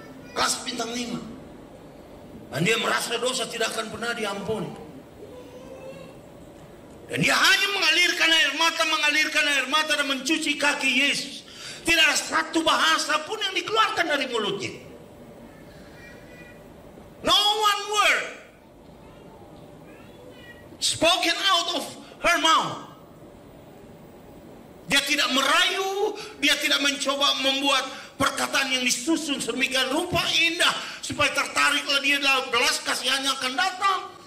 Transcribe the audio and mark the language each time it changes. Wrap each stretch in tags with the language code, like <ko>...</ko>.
<id>Kelas bintang 5. Dan dia merasa dosa tidak akan pernah diampuni. Dan dia hanya mengalirkan air mata dan mencuci kaki Yesus. Tidak ada satu bahasa pun yang dikeluarkan dari mulutnya.</id> <en>No one word spoken out of her mouth.</en> <id>Dia tidak merayu, dia tidak mencoba membuat perkataan yang disusun sedemikian rupa indah supaya tertariklah dia dalam belas kasihannya akan datang.</id>